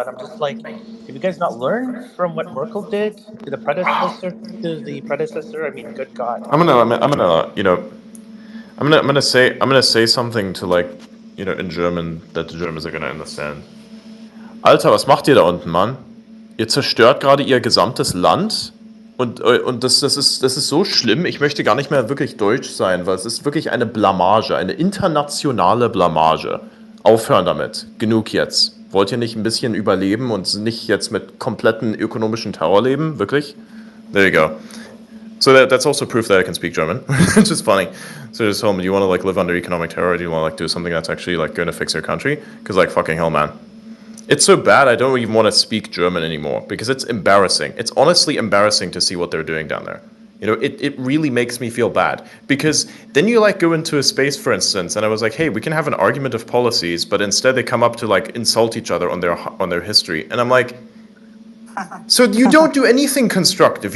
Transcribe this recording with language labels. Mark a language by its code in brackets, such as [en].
[en] And I'm just like, have you guys not learned from what Merkel did to the predecessor? I mean, good God. I'm gonna say something to like, in German that the Germans are gonna understand. [de] Alter, was macht ihr da unten, Mann? Ihr zerstört gerade ihr gesamtes Land und das ist so schlimm. Ich möchte gar nicht mehr wirklich deutsch sein, weil es ist wirklich eine Blamage, eine internationale Blamage. Aufhören damit. Genug jetzt. Wollt ihr nicht ein bisschen überleben und nicht jetzt mit kompletten ökonomischen Terror leben? Wirklich? [en] There you go. So that's also proof that I can speak German, which is funny. So just told me, do you want to like live under economic terror, or do you want to like do something that's actually like going to fix your country? Because like fucking hell, man, it's so bad I don't even want to speak German anymore because it's embarrassing. It's honestly embarrassing to see what they're doing down there. You know, it really makes me feel bad because then you like go into a space, for instance, and I was like, hey, we can have an argument of policies, but instead they come up to like insult each other on their history, and I'm like, so you don't do anything constructive.